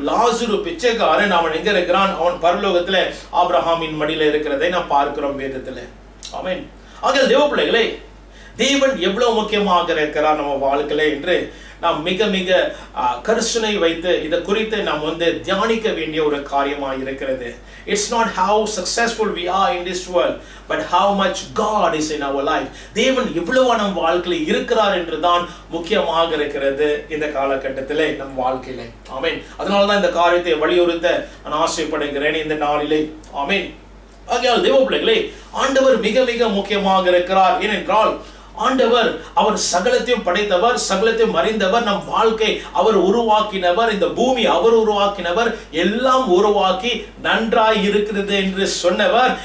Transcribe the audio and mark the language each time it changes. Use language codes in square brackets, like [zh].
[ta] லாசரு பிச்சைக்காரன் அவன் எங்க இருக்கிறான், அவன் பரலோகத்துல ஆபிரகாமின் மடியில இருக்கிறதை நாம் பார்க்கிறோம் வேதத்துல. ஆமென். ஆக தேவ பிள்ளைகளே, தேவன் எவ்வளவு முக்கியமாக இருக்கிறார் நம்ம வாழ்க்கையில என்று நாம் மிக மிக கரிசனை வைத்து இதை குறித்து நாம் தியானிக்க வேண்டிய ஒரு காரியமாக இருக்கிறது. [en] It's not how successful we are in this world, but how much God is in our life. [ta] தேவன் எவ்வளவு நம் வாழ்க்கையில் இருக்கிறார் என்று தான் முக்கியமாக இருக்கிறது இந்த காலகட்டத்திலே நம் வாழ்க்கையிலே. ஆமென். அதனால தான் இந்த காரியத்தை வலியுறுத்த நான் ஆசைப்படுகிறேன் இந்த நாளிலே. ஆமென். ஆகையால் தேவ பிள்ளைகளே, ஆண்டவர் மிக மிக முக்கியமாக இருக்கிறார். ஏனென்றால் ஆண்டவர் அவர் சகலத்தையும் படைத்தவர், சகலத்தையும் அறிந்தவர், நம் வாழ்க்கை அவர் உருவாக்கினவர், இந்த பூமி அவர் உருவாக்கினவர், எல்லாம் உருவாக்கி நன்றாய் இருக்கிறது என்று சொன்னவர்.